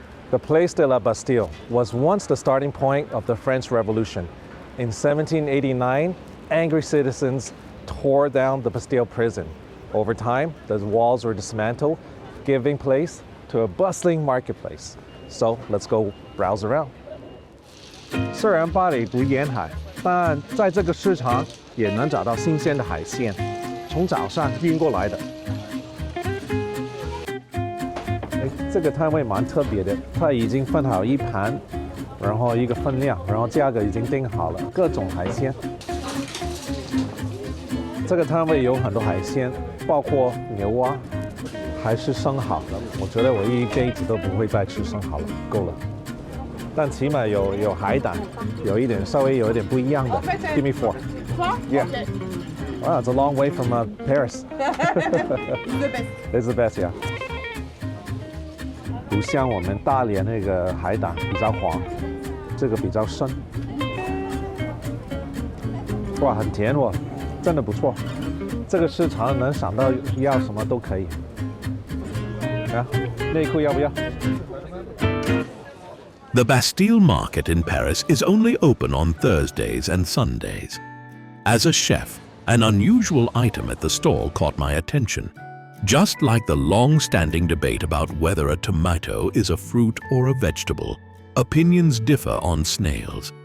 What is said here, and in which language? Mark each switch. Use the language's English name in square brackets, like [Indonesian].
[English] The Place de la Bastille was once the starting point of the French Revolution. In 1789, angry citizens tore down the Bastille prison. Over time, the walls were dismantled, giving place to a bustling marketplace. So let's go browse around. [Chinese] 虽然巴黎不沿海，但在这个市场也能找到新鲜的海鲜，从早上运过来的。这个摊位蛮特别的，它已经分好一盘，然后一个分量，然后价格已经定好了，各种海鲜。这个摊位有很多海鲜，包括牛蛙，还是生蚝。我觉得我一辈子都不会再吃生蚝了，够了。但起码有海胆，稍微有一点不一样的。 [English] Give me 4. Yeah. Wow, it's a long way from Paris. It's the best. It's the best, yeah. [Chinese] 不像我们大连那个海胆比较黄，这个比较深。哇，很甜哦，真的不错。这个市场能想到要什么都可以。啊，内裤要不要？ [English] The Bastille Market in Paris is only open on Thursdays and Sundays. As a chef, an unusual item at the stall caught my attention. Just like the long-standing debate about whether a tomato is a fruit or a vegetable, opinions differ on snails.